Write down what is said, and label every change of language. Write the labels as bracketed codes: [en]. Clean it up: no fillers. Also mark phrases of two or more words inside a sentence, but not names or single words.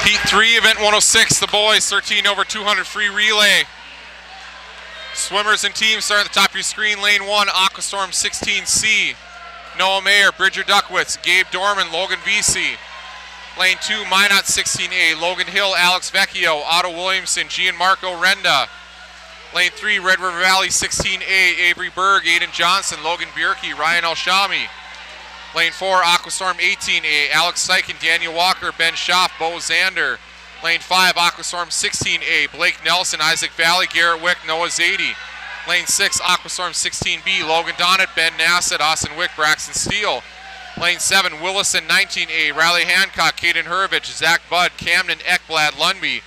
[en] 3, event 106, the boys, 13 over 200 free relay. Swimmers and teams start at the top of your screen. Lane 1, Aquastorm 16C. Noah Mayer, Bridger Duckwitz, Gabe Dorman, Logan Vesey. Lane 2, Minot 16A, Logan Hill, Alex Vecchio, Otto Williamson, Gianmarco Renda. Lane 3, Red River Valley 16A, Avery Berg, Aiden Johnson, Logan Bierke, Ryan Alshami. Lane 4, Aquastorm 18A, Alex Sykin, Daniel Walker, Ben Schaff, Bo Zander. Lane 5, Aquastorm 16A, Blake Nelson, Isaac Valley, Garrett Wick, Noah Zadie. Lane 6, Aquastorm 16B, Logan Donnet, Ben Nassett, Austin Wick, Braxton Steele. Lane 7, Willison 19A, Riley Hancock, Caden Hervich, Zach Budd, Camden Ekblad, Lundby.